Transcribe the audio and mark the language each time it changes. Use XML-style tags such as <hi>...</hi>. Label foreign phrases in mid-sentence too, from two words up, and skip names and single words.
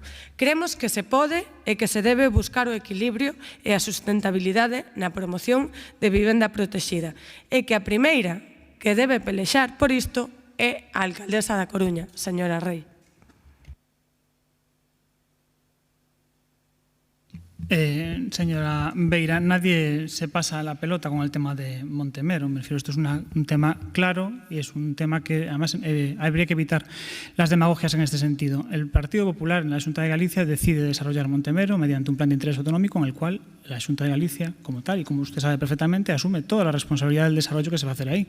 <gl>Creemos que se pode e que se debe buscar o equilibrio e a sustentabilidade na promoción de vivenda protexida. E que a primeira que debe pelexar por isto é a alcaldesa da Coruña, señora Rei. Señora Beira,</gl> <es>nadie se pasa la pelota con el tema de Montemero. Me refiero, esto es un tema claro y es un tema que además habría que evitar las demagogias en este sentido. El Partido Popular en la Xunta de Galicia decide desarrollar Montemero mediante un plan de interés autonómico en el cual la Xunta de Galicia, como tal, y como usted sabe perfectamente, asume toda la responsabilidad del desarrollo que se va a hacer ahí.</es>